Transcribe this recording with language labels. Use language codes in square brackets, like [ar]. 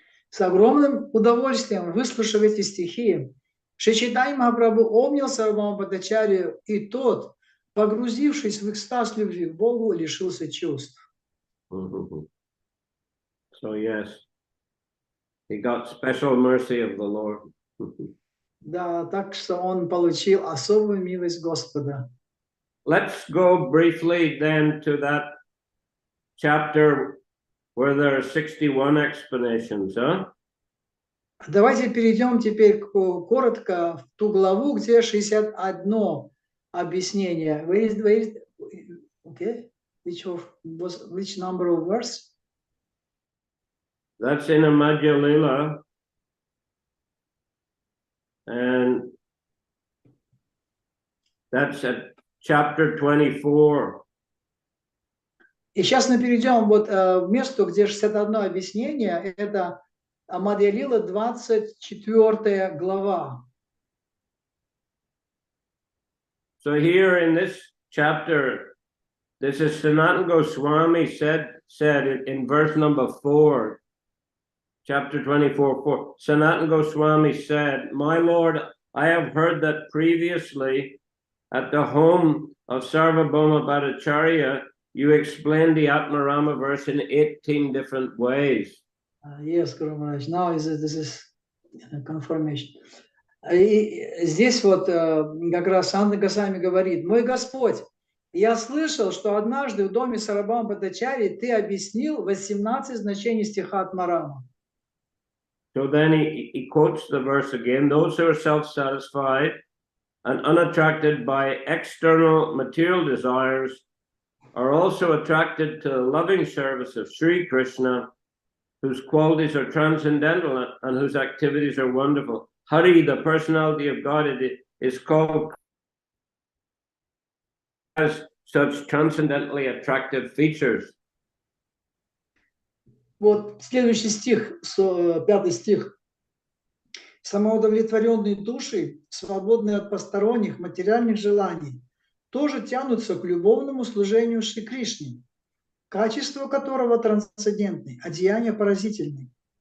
[ru] С огромным удовольствием, выслушав эти стихи, Шри Чайтанья Махапрабху обнял Сарвабхаума Бхаттачарью, и тот, погрузившись в экстаз любви к Богу, лишился чувств. [en] So yes, he got special mercy of the Lord. [ru] Да, так что он получил особую милость Господа. [en] Let's go briefly then to that chapter where there are 61 explanations, huh? [ru] Давайте перейдем теперь коротко в ту главу, где 61 объяснение. [en] Okay. Which number of verse? That's in a Madhya Lila, and that's at chapter 24. [ru] И сейчас мы перейдем вот в место, где 61 объяснение, это Мадхья Лила, 24 глава. [en] So here in this chapter, this is Sanatana Goswami said in verse number 4, chapter 24:4. Sanatana Goswami said, "My Lord, I have heard that previously at the home of Sarvabhauma Bhattacharya, you explained the Atmarama verse in 18 different ways." Yes, Guru Maharaj. Now this is confirmation. [ru] И здесь вот как раз Санатана Госвами говорит: «Мой Господь, я слышал, что однажды в доме Сарвабхаума Бхаттачарьи ты объяснил 18 значений стиха Атмарама». [en] So then he quotes the verse again. Those who are self-satisfied and unattracted by external material desires are also attracted to the loving service of Sri Krishna, whose qualities are transcendental and whose activities are wonderful. Hari, the personality of God, is called as such transcendently attractive features. [ru] Вот следующий стих, 5 стих. Самоудовлетворенные души, свободные от посторонних материальных желаний, тоже тянутся к любовному служению Шри Кришне, качество которого трансцендентны, а деяния поразительны.